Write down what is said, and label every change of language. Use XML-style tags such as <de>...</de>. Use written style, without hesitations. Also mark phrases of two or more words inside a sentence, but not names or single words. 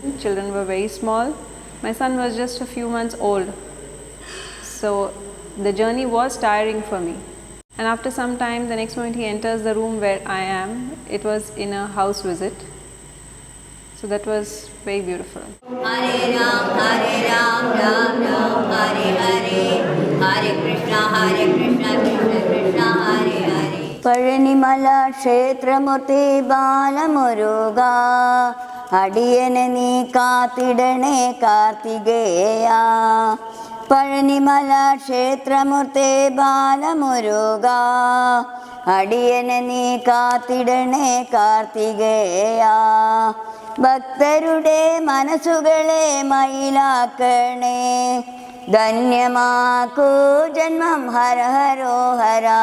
<en>Children were very small. My son was just a few months old, so the journey was tiring for me. And after some time, the next moment he enters the room where I am. It was in a house visit. So that was very beautiful.</en> <sa>हरे राम, राम राम, हरे हरे, हरे कृष्ण, कृष्ण कृष्ण, हरे हरे.</sa> <ml>പരനിമല ക്ഷേത്രമൂർത്തി ബാലമുരുഗ, അടിയനെ നീ കാത്തിടണേ കാർത്തികേയ. പഴനിമല ക്ഷേത്രമൂർത്തേ ബാലമുരുക അടിയനെ നീ കാത്തിടണേ കാർത്തികേയ ഭക്തരുടെ മനസ്സുകളെ മയിലാക്കണേ ധന്യമാക്കൂ ജന്മം ഹര ഹരോ ഹര</ml>